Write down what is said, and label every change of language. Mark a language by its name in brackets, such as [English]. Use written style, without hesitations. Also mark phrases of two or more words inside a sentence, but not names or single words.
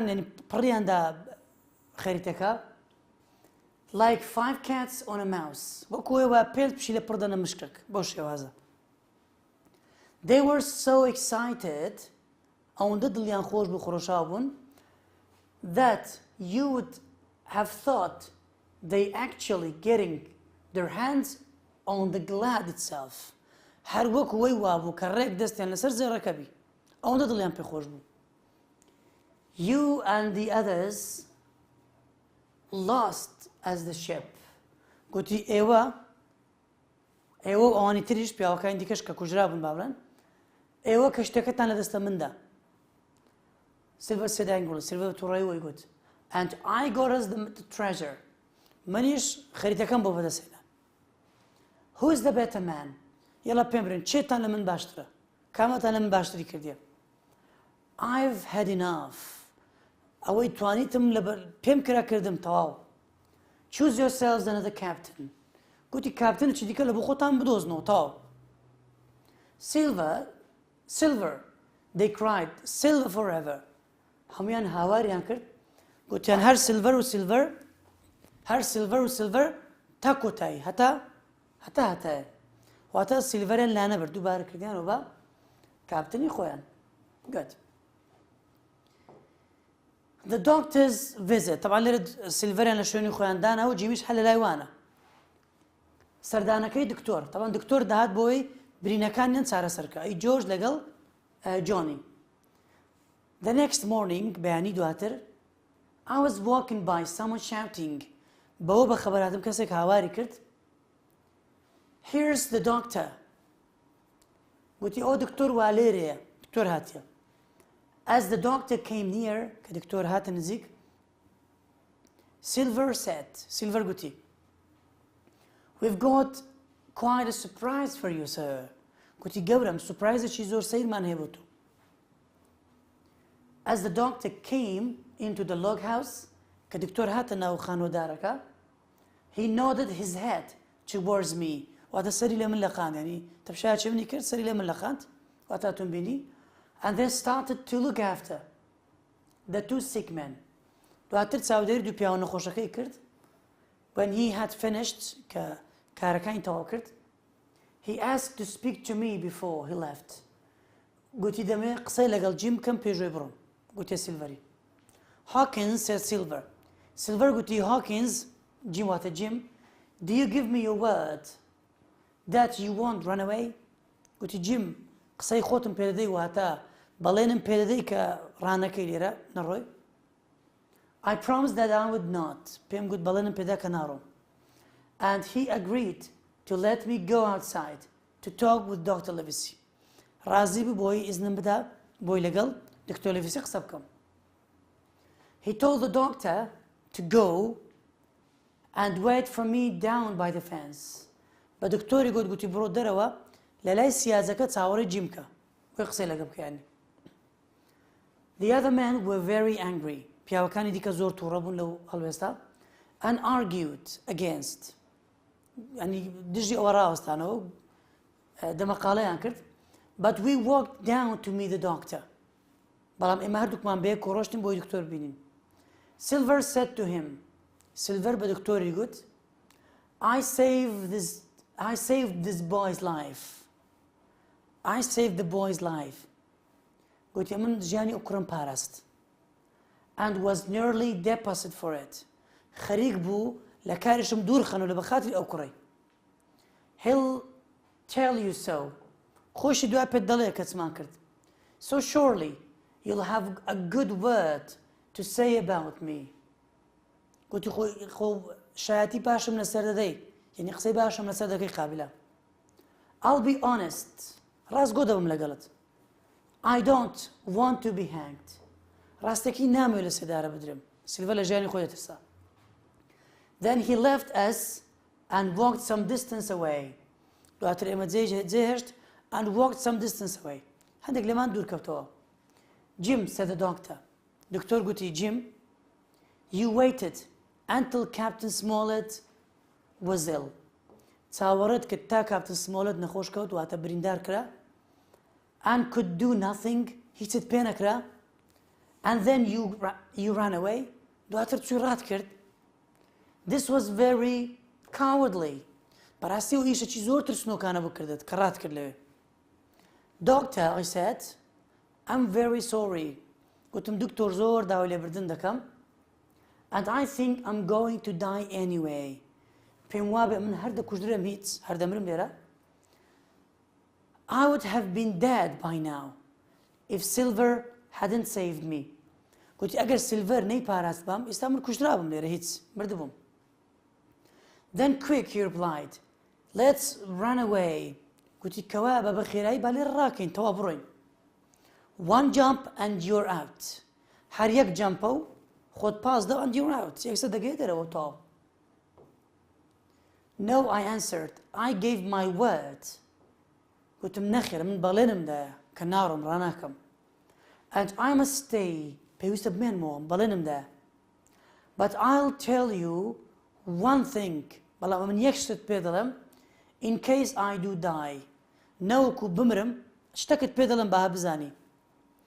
[Central Kurdish] ینی پڕیاندا خەریتەکە [English] like 5 cats on a mouse [Central Kurdish] وەکوێوە پێل پشی لە پڕدەنە مشکێک بۆ شێوازە [English] they were so excited [Central Kurdish] ئەوەندە دڵیان خۆش بوو خۆشحاڵ بوون [English] that you would have thought they actually getting their hands on the glad itself [Central Kurdish] هەر وەکو وەی وابوو کە ڕێک دەستیان لەسەر زێڕەکە بی ئەوەندە دڵیان پێ خۆش بوو [English] you and the others lost as the ship [Central Kurdish] گوتی ئێوە ئەوانی تریش پیاوەکانی دیکەش کە کوژرا بوون باڵێن ئێوە کەشتەکەتان لە دەستە مندا سیلڤەر سێداین گوڵ سیلڤەر تووڕێی وەی گوت [English] and I got us the treasure [Central Kurdish] منیش خەریتەکەم بۆ بەدەستێنا [English] who is the better man [Central Kurdish] یەڵا پێم برێن چێتان لە من باشترە کامەتان لە من باشتری کردیە [English] I've had enough [Central Kurdish] ئەوەی توانیتم پێم کرا کردم تەواو [English] choose yourselves another captain [Central Kurdish] گوتی کاپتنێکی دیکە لە بۆ خۆتان بدۆزنەوە تەواو silver [English] they cried silver forever [Central Kurdish] هەمویان هاواریان کرد گوتیان هەر سیلڤەر و سیلڤەر هەر سیلڤەر و سیلڤەر تا کۆتایی هەتایە واتە سیلڤەریان لا نەبرد دووبارە کردیانەوە بە کاپتنی خۆیان گوت [English] The doctor's visit [Central Kurdish] طبعا لێرە سیلڤەریان لە شوێنی خۆیان داناوە جیمیش هەر لە لای وانە سەردانەکەی دکتۆر طبعا دکتۆر داهات بۆی برینەکانیان چارەسەرکە ئەی جۆرج لەگەڵ جۆنی [English] The next morning [Central Kurdish] بەیانی دواتر [English] I was walking by someone shouting [Central Kurdish] بەوە بە خەبەرهاتم کەسێک هاواری کرد [English] Here's the doctor [Central Kurdish] گوتی ئەو دکتۆر وا لێرەیە دکتۆر هاتیە [English] As the doctor came near [Central Kurdish] کە دکتۆر هاتە نزیک [English] Silver said Silver گوتی We've got quite a surprise for you sir [Central Kurdish] گوتی گەورم سورپرایزێکی زۆر سەیرمان هەیە بۆ تۆ [English] As the doctor came into the log house [Central Kurdish] کە دکتۆر هاتە ناو خانۆدارەکە [English] He nodded his head towards [Central Kurdish] me واتە سەری لە من لەقاند ینی تەماشای چی منی کرد سەری لە من لەقاند واتە تۆم بینی [English] and then started to look after the two sick men [Central Kurdish] دواتر چاودێری دوو پیاوە نەخۆشەکەی کرد [English] when he had finished [Central Kurdish] کە کارەکانی تەواو کرد [English] he asked to speak to me before he left [Central Kurdish] گوتی دەمێ قسەی لەگەڵ جیم بکەم پێشوەی بڕۆم گوتێ سیلڤەری [English] Hawkins said Silver [Central Kurdish] Silver گوتی Hawkins جیم واتە جیم [English] Do you give me your word that you won't run away [Central Kurdish] گوتی جیم قسەی خۆتم پێدەدەی واتە بەڵێنم پێدەدەی کە ڕانەکەی لێرە نەڕۆی [English] I promised that I would not [Central Kurdish] پێم گوت بەڵێنم پێدا کە ناڕۆم [English] and he agreed to let me go outside to talk with Dr. [Central Kurdish] Livesey ڕازی بوو بۆی ئیزنم بدا بۆی لەگەڵ دکتۆر لڤسی قسە بکەم [English] He told the doctor to go and wait for me down by the fence [Central Kurdish] بە دکتۆری گوتی بڕۆ دەرەوە لە لای سیازەکە چاوەڕێی جیم بکە بۆی قسەی لەگە بکەیانی [English] The other men were very angry [Central Kurdish] پیاوەکانی دیکە زۆر تووڕە بوون لەو هەڵوێستا [English] and argued against [Central Kurdish] ینی دژی ئەوە ڕاوەستانەوە دەمەقاڵەیان کرد [English] But we walked down to meet the doctor [Central Kurdish] بەڵام ئێمە هەردووکمان بەیەک کۆڕۆشتین بۆی دکتۆر بینین [English] Silver said to him [Central Kurdish] Silver بە دکتۆری گوت [English] I saved this boy's life I saved the boy's life [Central Kurdish] گوتی من ژیانی ئەو کوڕم پاراست [English] and was nearly deposited for it [Central Kurdish] خەریک بوو لە کاریشم دوور خەنەوە لە بەخاتری ئەو کوڕی [English] He'll tell you so [Central Kurdish] خۆشی دوای پێت دەڵێ کە چمان کرد [English] So surely you'll have a good word to say about me [Central Kurdish] گوتی خۆ شایەتی باشم لەسەر دەدەی یعنی قسەی باشم لەسەر دەکەی قابلە [English] I'll be honest [Central Kurdish] ڕاستگۆ دەبم لەگەڵت [English] I don't want to be hanged [Central Kurdish] ڕاستێکی نامەوێت لە سێدارە بدرم سیلڤە لە ژیانی خۆی دەترسا [English] Then he left us and walked some distance away [Central Kurdish] دواتر ئێمە جێهێشت [English] and walked some distance away [Central Kurdish] هەندێک لێمان دوور کەوتەوە [English] Jim said the doctor [Central Kurdish] دکتۆر گوتی Jim [English] You waited until Captain Smollett was ill [Central Kurdish] چاوەڕێت کرد تا کاپتن سمۆلت نەخۆش کەوت واتە بریندار کرا [English] and could do nothing [Central Kurdish] هیچت پێ نەکرا [English] and then you ran away [Central Kurdish] دواتر چووی ڕات کرد [English] This was very cowardly [Central Kurdish] بەڕاستی و ئیشەکی زۆر ترسنۆکانە بوو کردت کە ڕات کرد لەوێ [English] Doctor I said I'm very sorry [Central Kurdish] گوتم دکتۆر زۆر داوای لێبردن دەکەم [English] and I think I'm going to die anyway [Central Kurdish] پێم وابێ من هەر دەکوژدرم هیچ هەر دەمرم لێرە [English] I would have been dead by now if Silver hadn't saved me [Central Kurdish] گوتی ئەگەر سیلڤەر نەی پاراست بام ئێستا من کوژرابم لێرە هیچ مردبووم [English] Then quick he replied Let's run away [Central Kurdish] گوتی کەوا بە بەخێرایی با لێرە ڕاکەین تەوا بڕۆین [English] One jump and you're out [Central Kurdish] هەر یەک جەمپە و خۆت پاس دە [English] and you're out [Central Kurdish] یەکسە دەگەی دەرەوە تاو [English] No I answered I gave my word [Central Kurdish] گوتم نەخێر من بەڵێنمدایە کە ناڕۆم ڕاناکەم [English] and I must stay [Central Kurdish] پێویستە بمێنمەوە بەڵێنمدایە [English] But I'll tell you one thing [Central Kurdish] بەڵام من یەک شت پێ دەڵێم [English] in case I do die [Central Kurdish] نەوەکو بمرم شتەکت پێ دەڵێم بەها بزانی